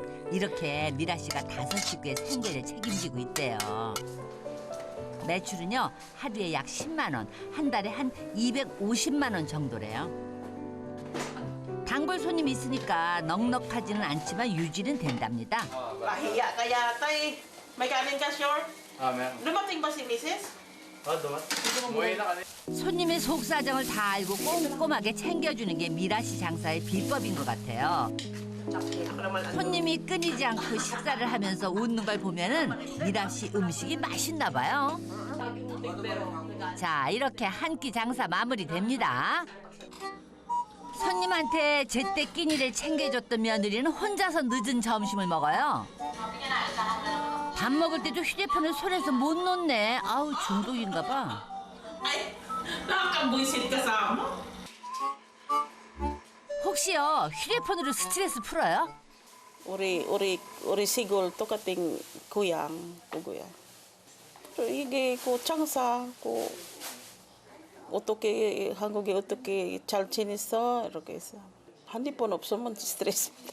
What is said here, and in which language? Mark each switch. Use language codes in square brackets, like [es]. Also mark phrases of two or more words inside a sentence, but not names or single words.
[ko] 이렇게 미라 씨가 5식구의 생계를 책임지고 있대요. 매출은요, 하루에 약 10만 원, 한 달에 한 250만 원 정도래요. 단골 손님 있으니까 넉넉하지는 않지만 유지는 된답니다. [tl] mahiya kaya tay may kanin ka sure? Dumating ba si Mrs.? [ko] 손님의 속사정을 다 알고 꼼꼼하게 챙겨주는 게 미라 씨 장사의 비법인 것 같아요. 손님이 끊이지 않고 식사를 하면서 웃는 걸 보면은 미라 씨 음식이 맛있나 봐요. 자, 이렇게 한 끼 장사 마무리됩니다. 손님한테 제때 끼니를 챙겨줬던 며느리는 혼자서 늦은 점심을 먹어요. 밥 먹을 때도 휴대폰을 손에서 못 놓네. 아우, 중독인가 봐. [tl] Ay, nakakabwisit ka sa amo. [ko] 혹시요, 휴대폰으로 스트레스 풀어요? 우리 시골 똑같은 고향 그거야. 이게 그 장사 그 어떻게 한국에 어떻게 잘 지냈어 이렇게 해서 핸드폰 없으면 스트레스입니다.